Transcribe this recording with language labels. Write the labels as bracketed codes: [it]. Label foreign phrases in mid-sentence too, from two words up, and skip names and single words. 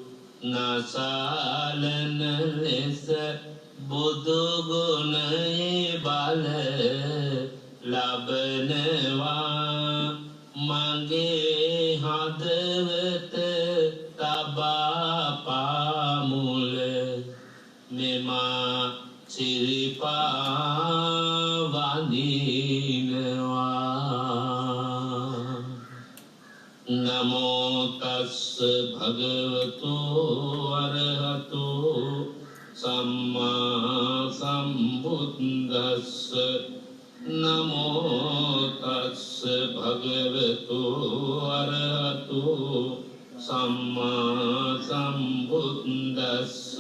[si] නසාලන ලෙස බුදු ගුණයේ බල ලබනවා මගේ හදවත තබා පාමුල මෙමා සිරිපා වඳිනවා නම [pi] තස්ස භගවතු අරහතු සම්මා සම්බුද්දස්ස නමෝ තස්ස භගවතු අරහතු සම්මා සම්බුද්දස්ස